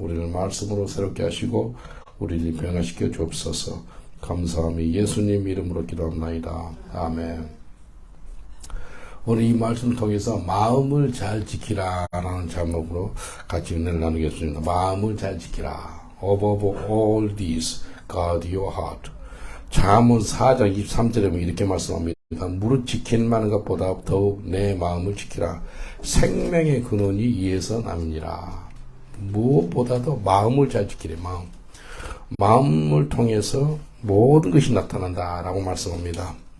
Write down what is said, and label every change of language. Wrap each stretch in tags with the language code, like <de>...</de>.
<ko>우리를 말씀으로 새롭게 하시고 우리를 변화시켜 주옵소서. 감사하며 예수님 이름으로 기도합나이다. 아멘. 오늘 이 말씀을 통해서 마음을 잘 지키라 라는 제목으로 같이 은혜를 나누겠습니다. 마음을 잘 지키라.</ko> <en>Above all these, guard your heart.</en> <ko>잠언 4장 23절에 보면 이렇게 말씀합니다. 무릇 지킬 만한 것보다 더욱 내 마음을 지키라. 생명의 근원이 이에서 남니라. 무엇보다도 마음을 잘 지키래. 마음을 통해서 모든 것이 나타난다라고 말씀합니다.</ko>